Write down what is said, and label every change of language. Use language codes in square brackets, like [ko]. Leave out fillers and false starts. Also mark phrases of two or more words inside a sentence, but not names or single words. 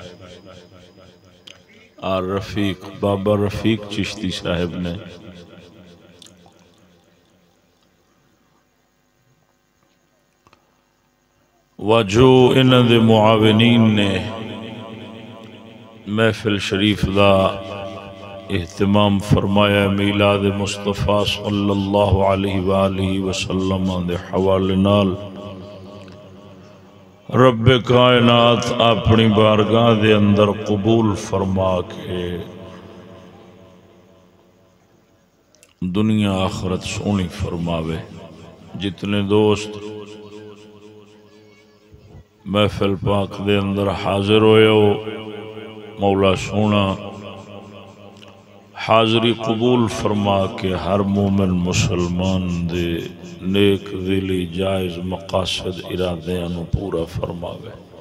[pa] اور رفیق بابا رفیق چشتی صاحب نے واجو انہاں دے معاونین نے محفل شریف دا اہتمام فرمایا. میلاد مصطفیٰ [ar] صلی اللہ علیہ وآلہ وسلم [pa] دے حوالے نال رب کائنات اپنی بارگاہ دے اندر قبول فرما کے دنیا آخرت سوہنی فرماوے. جتنے دوست محفل پاک دے اندر حاضر ہوئے ہو، مولا سوہنا حاضری قبول فرما کے ہر مومن مسلمان دے نیک دلی جائز مقاصد ارادیاں نوں پورا فرماوے.